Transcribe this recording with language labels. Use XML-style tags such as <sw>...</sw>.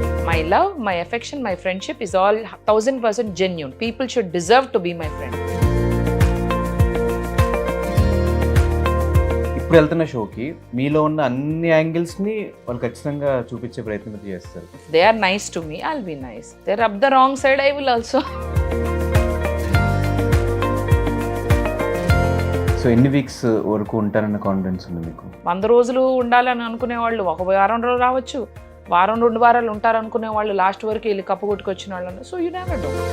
<en>My love, my affection, my friendship is all 1000% genuine. People should deserve to be my friend.</en> <te>ఇప్పుడు వెళ్తున్న షోకి మీలో ఉన్న అన్ని యాంగిల్స్ని వాళ్ళు ఖచ్చితంగా చూపించే ప్రయత్నం చేస్తారు.</te> <en>If they are nice to me, I'll be nice. They're up the wrong side, I will also.</en> <te>So ఎన్ని వీక్స్ వరకు ఉంటారన్న కాన్ఫిడెన్స్ ఉంది మీకు? 100 రోజులు ఉండాలని అనుకునే వాళ్ళు ఒక వారం రోజులు రావచ్చు, వారం 2 వారాలు ఉంటారు అనుకునే వాళ్ళు లాస్ట్ వరకు వెళ్ళి కప్పు కొట్టుకొచ్చిన వాళ్ళు.</te> <en>So you never do.</en>